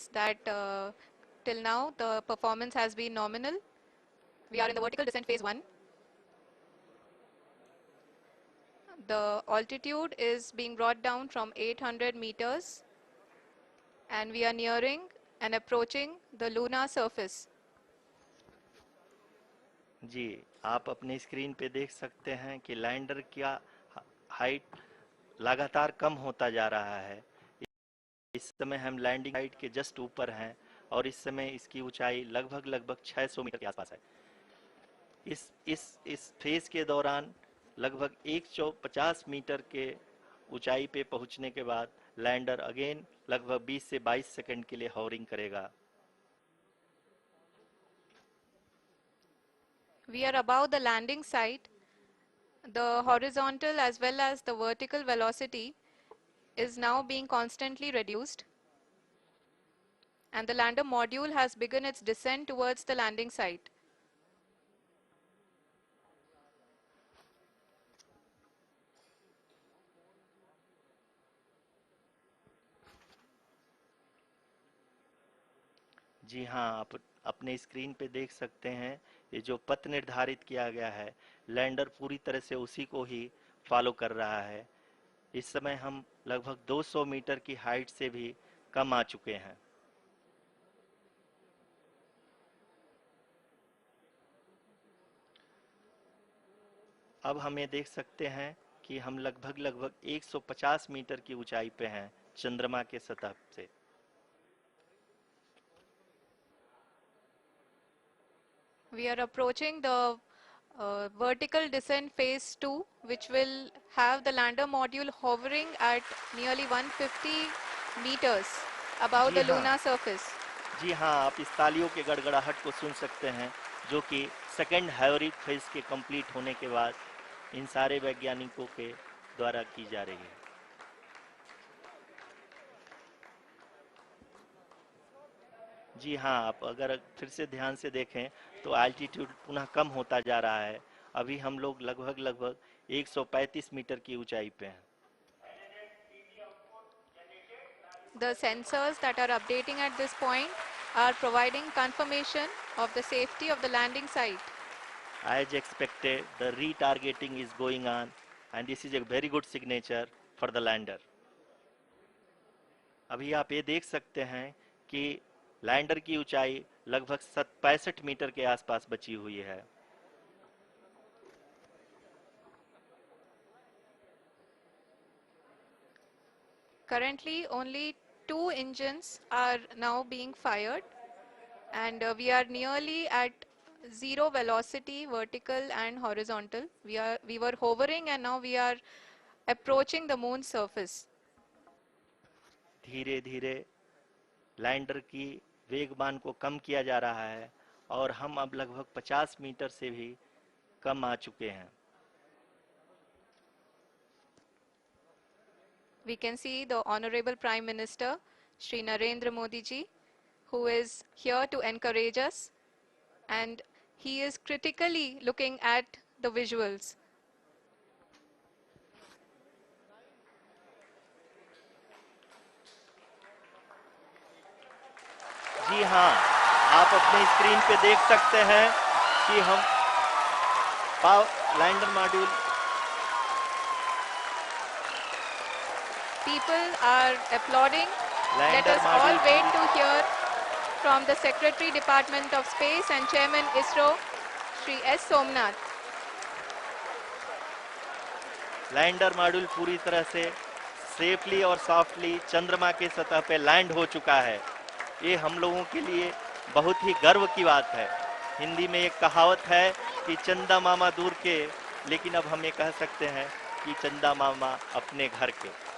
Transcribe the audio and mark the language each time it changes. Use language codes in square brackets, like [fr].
[en] that till now the performance has been nominal. We are in the vertical descent phase 1. The altitude is being brought down from 800 meters and we are nearing and approaching the lunar surface. [hi] जी, आप अपने screen पे देख सकते हैं कि lander का height लगातार कम होता जा रहा है। इस समय हम लैंडिंग साइट के जस्ट ऊपर हैं और इस समय इसकी ऊंचाई लगभग 600 मीटर के आसपास है। इस फेज के दौरान लगभग 150 मीटर के ऊंचाई पे पहुंचने के बाद लैंडर अगेन लगभग 20 से 22 सेकंड के लिए हॉवरिंग करेगा। [en] We are above the landing site. The horizontal as well as the vertical velocity is now being constantly reduced. And the lander module has begun its descent towards the landing site. [hi] जी हाँ, आप अपने screen पे देख सकते हैं ये जो पथ निर्धारित किया गया है, लैंडर पूरी तरह से उसी को ही फॉलो कर रहा है। इस समय हम लगभग 200 मीटर की हाइट से भी कम आ चुके हैं। अब हमें देख सकते हैं कि हम लगभग 150 मीटर की ऊंचाई पे हैं चंद्रमा के सतह से। [en] We are approaching the vertical descent phase 2, which will have the lander module hovering at nearly 150 meters above the lunar surface. [hi] जी हाँ, आप इस तालियों के गड़गड़ाहट को सुन सकते हैं जो कि सेकेंड हाइवरिक फेज के कंप्लीट होने के बाद इन सारे वैज्ञानिकों के द्वारा की जा रही है। जी हाँ, आप अगर फिर से ध्यान से देखें तो एल्टीट्यूड पुनः कम होता जा रहा है। अभी हम लोग लगभग 135 मीटर की ऊंचाई पे हैं। [en] The sensors that are updating at this point are providing confirmation of the safety of the landing site. As expected, the retargeting is going on and this is a very good signature for the lander. [hi] अभी आप ये देख सकते हैं कि lander की ऊंचाई लगभग 65 मीटर के आसपास बची हुई है। [en] Currently, only 2 engines are now being fired, and we are nearly at zero velocity, vertical and horizontal. We were hovering, and now we are approaching the moon's surface. [hi] धीरे धीरे लैंडर की वेगमान को कम किया जा रहा है और हम अब लगभग 50 मीटर से भी कम आ चुके हैं। [en] We can see the Honorable Prime Minister, Shri Narendra Modi ji, who is here to encourage us, and he is critically looking at the visuals. [hi] जी हाँ, आप अपने स्क्रीन पे देख सकते हैं कि हम lander module [en] People are applauding. Let us all wait to hear from the Secretary Department of Space and Chairman ISRO, Shri S. Somnath. [hi] Lander module पूरी तरह से सेफली और सॉफ्टली चंद्रमा के सतह पे लैंड हो चुका है। ये हम लोगों के लिए बहुत ही गर्व की बात है। हिंदी में एक कहावत है कि चंदा मामा दूर के, लेकिन अब हम ये कह सकते हैं कि चंदा मामा अपने घर के।